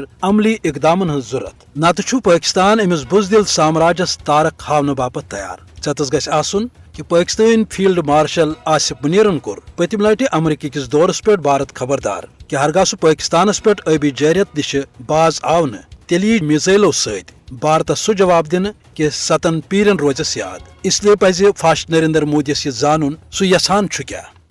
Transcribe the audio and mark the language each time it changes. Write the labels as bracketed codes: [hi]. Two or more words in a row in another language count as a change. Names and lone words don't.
[ks] عملی اقدامن ہٕنٛز ضروٗرت نتہٕ چھُ پاکستان أمِس بزدل سامراجس تارک ہاونہٕ باپتھ تیار ژٮ۪تس گژھِ آسُن کہ پاکستٲنۍ فیلڈ مارشل آصف منیرن کوٚر پٔتِمہِ لٹہِ امریکہ کِس دورس پٮ۪ٹھ بھارت خبردار کہ ہرگاہ سُہ پاکستانس پٮ۪ٹھ ٲبی جارحیت نِشہِ باز آو نہٕ تیٚلہِ یی میزایلو سۭتۍ بھارتس سُہ جواب دِنہٕ کہ 7 پیٖرین روزٮ۪س یاد اس لیے پزِ فاسٹ نریندر مودیس یہِ زانُن سُہ یژھان چھُ کیٛاہ